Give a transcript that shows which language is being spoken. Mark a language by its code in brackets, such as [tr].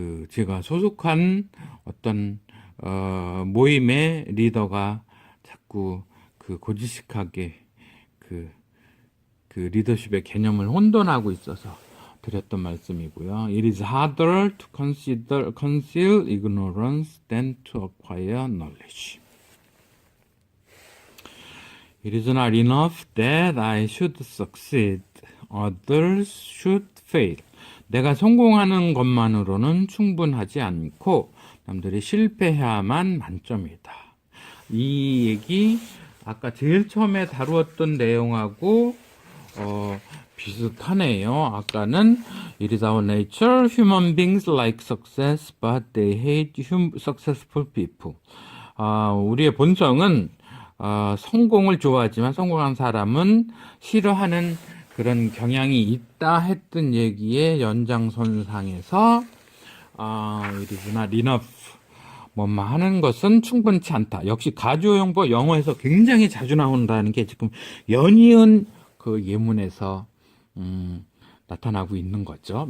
[ko] 제가 소속한 어떤 모임의 리더가 자꾸 고지식하게 그 리더십의 개념을 혼돈하고 있어서 드렸던 말씀이고요. [en] It is harder to conceal ignorance than to acquire knowledge. It is not enough that I should succeed. Others should fail. [ko] 내가 성공하는 것만으로는 충분하지 않고 남들이 실패해야만 만점이다. 이 얘기 아까 제일 처음에 다루었던 내용하고 비슷하네요. 아까는 [en] It is our nature, human beings like success, but they hate successful people. [ko] 우리의 본성은 성공을 좋아하지만 성공한 사람은 싫어하는 그런 경향이 있다 했던 얘기의 연장선상에서 [en] It is not enough. [ko] 뭐뭐 하는 것은 충분치 않다. 역시 가주어용법 영어에서 굉장히 자주 나온다는 게 지금 연이은 그 예문에서 나타나고 있는 거죠.